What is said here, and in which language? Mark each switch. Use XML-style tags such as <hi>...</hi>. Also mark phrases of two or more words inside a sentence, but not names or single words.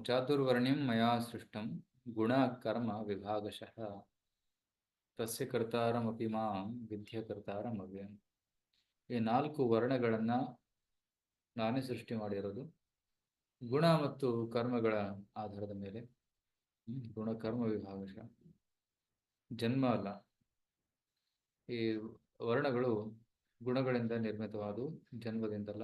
<sa>चातुर्वर्ण्यं मया सृष्टं गुण कर्म विभागशः तस्य कर्तारमपि मां विद्य कर्तारम् ಅವ್ಯಯಂ।</sa> <kn>ಈ ನಾಲ್ಕು ವರ್ಣಗಳನ್ನ ನಾನೇ ಸೃಷ್ಟಿ ಮಾಡಿರೋದು ಗುಣ ಮತ್ತು ಕರ್ಮಗಳ ಆಧಾರದ ಮೇಲೆ.</kn> <sa>ಗುಣ ಕರ್ಮ ವಿಭಾಗಶಃ</sa> <kn>ಜನ್ಮ ಅಲ್ಲ, ಈ ವರ್ಣಗಳು ಗುಣಗಳಿಂದ ನಿರ್ಮಿತವಾದವು, ಜನ್ಮದಿಂದಲ್ಲ.</kn>